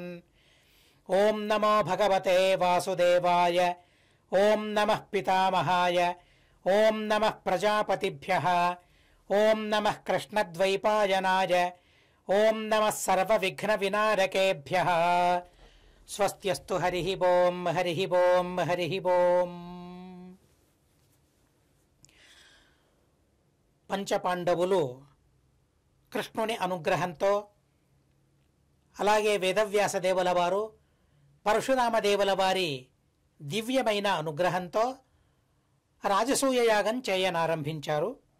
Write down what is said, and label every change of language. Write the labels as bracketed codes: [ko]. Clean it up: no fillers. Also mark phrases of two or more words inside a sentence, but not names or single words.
[sa] ॐ नमो भगवते वासुदेवाय ॐ नमः पितामहाय ॐ नमः प्रजापतिभ्यः ॐ नमः कृष्णद्वैपायनाय ओं नमः सर्वविघ्नविनारकेभ्यः। स्वस्त्यस्तु हरिः ओं हरिः ओं हरिः ओं। [te] పంచపాండవులు కృష్ణుని అనుగ్రహంతో అలాగే వేదవ్యాస దేవుల వారు పరశురామ దేవుల వారి దివ్యమైన అనుగ్రహంతో రాజసూయ యాగం చేయనారంభించారు.